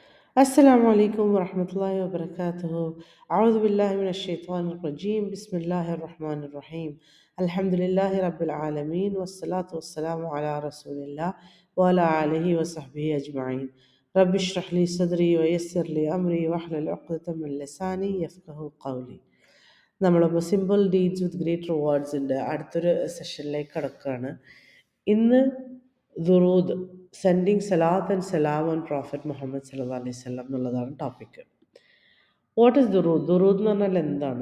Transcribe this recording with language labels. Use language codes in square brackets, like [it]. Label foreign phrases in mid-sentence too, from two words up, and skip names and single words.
[ar] السلام عليكم ورحمة الله وبركاته. أعوذ بالله من الشيطان الرجيم. بسم الله الرحمن الرحيم. الحمد لله رب العالمين والصلاة والسلام على رسول الله وعلى آله وصحبه أجمعين. رب اشرح لي صدري ويسر لي أمري واحلل عقدة من لساني يفقه قولي. [ml] നമ്മളിപ്പോൾ [en] simple deeds with great rewards [ml] അടുത്തൊരു സെഷനിലേക്ക് കടക്കുകയാണ്. ഇന്ന് ദുറൂദ്, [en] sending salat and salam on Prophet Muhammad [ar] صلى الله عليه وسلم [ml] എന്നുള്ളതാണ് ടോപ്പിക്ക്. [en] what is Durood? [ml] ദുറൂദ് എന്ന് പറഞ്ഞാൽ എന്താണ്?